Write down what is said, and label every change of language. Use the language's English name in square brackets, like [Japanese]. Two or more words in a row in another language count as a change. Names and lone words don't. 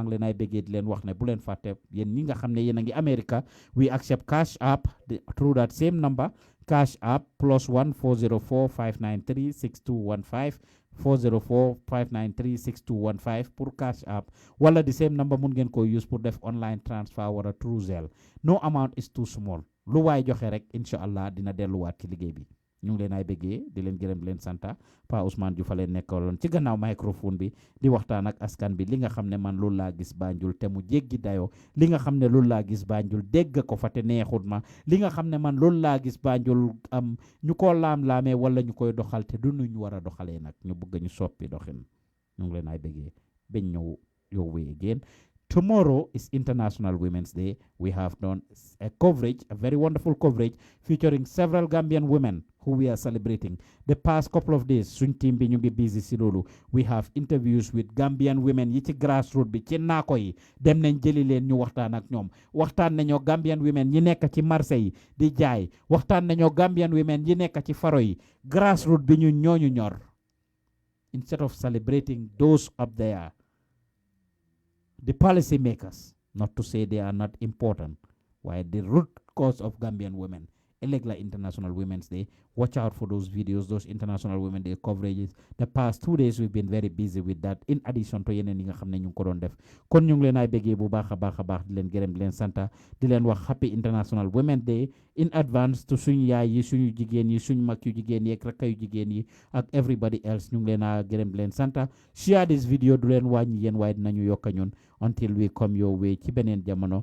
[Wolof] ngi leen ay bëggee di leen wax ne bu leen fàtte yéen ñi nga xam ne yéen a ngi America [English] we accept cash app through that same number cash app [Wolof] +1 404 593 6215 404 593 6215 pour cash app wala [English] the same number [Wolof] mun ngeen ko use pour def [English] online transfer [Wolof] wala [English] through Zelle no amount is too small [Wolof] lu waay joxe rek [Arabic] إن شاء الله [Wolof] dina delluwaat ci liggéey bi ñu ngi leen ay bëggee di leen gërëm leen santa Pa Ousmane Diouf fa leen nekkaloon ci gannaaw microphone bi di waxtaan ak askan bi li nga xam ne man loolu laa gis Banjul te mu jéggi dayoo li nga xam ne loolu laa gis Banjul dégg ko fa te neexut ma li nga xam ne man loolu laa gis Banjul am ñu ko laam-laamee wala ñu koy doxal te du ñu war a doxalee nag ñu bëgg ñu soppi doxin ñu ngi leen ay bëggee bañ ñëw [English] your way again. Tomorrow is International Women's Day. We have done a coverage, a very wonderful coverage, featuring several Gambian women who we are celebrating. The past couple of days, [Wolof] suñ team bi ñu ngi busy si loolu. [English] We have interviews with Gambian women [Wolof] yi ci grassroots bi ci naako yi dem nañ jëli leen ñu waxtaan ak ñoom waxtaan nañoo [English] Gambian women [Wolof] ñi nekk ci marché yi di jaay waxtaan nañoo [English] Gambian women [Wolof] ñi nekk ci faro yi grassroots bi ñu ñooñu ñor. [English] Instead of celebrating those up there, the policy makers, not to say they are not important, why the root cause of Gambian women. Elegla International Women's Day. Watch out for those videos, those International Women's Day coverages. The past 2 days we've been very busy with that. In addition to [Wolof] yeneen yi nga xam ne ñu ko doon def kon ñu ngi leen ay bëggee bu baax a baax di leen gërëm di leen santa di leen wax [English] happy International Women's Day in advance [Wolof] to suñu yaay yi suñu jigéen yi suñu mag yu jigéen yi ak rakka yu jigéen yi ak [English] everybody else [Wolof] ñu ngi leen a gërëm di leen santa. [English] Share this video [Wolof] du leen wàññi yéen waaye dinañu yokka ñun [English] until we come your way [Wolof] ci beneen jamono.